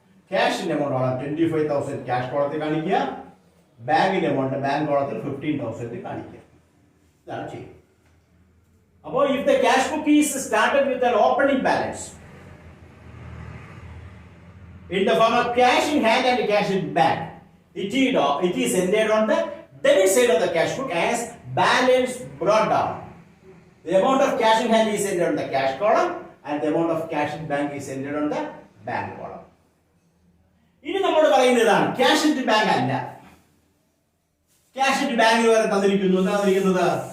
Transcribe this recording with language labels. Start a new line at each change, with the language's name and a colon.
Malayalam: ക്യാഷിന്റെ amount ആണ് 25,000 cash കോളത്തിൽ കാണിക്കുക, ബാങ്കിന്റെ എമൗണ്ട് ബാങ്ക് കോളത്തിൽ 15,000 കാണിക്കുക. ഇതാണ് ചെയ്യുന്നത്.
English: അപ്പോൾ if the cash book is started with an opening balance in the form of cash in hand and cash in bank, it is entered on the debit side of the cash book as balance brought down. The amount of cash in hand is entered on the cash column and the amount of cash in bank is entered on the bank column.
Malayalam: ഇനി നമ്മൾ പറയുന്നതാണ് cash in bank അല്ല. Cash in bank വരെ തന്നിരിക്കുന്നു. എന്താ തന്നിരിക്കുന്നത്?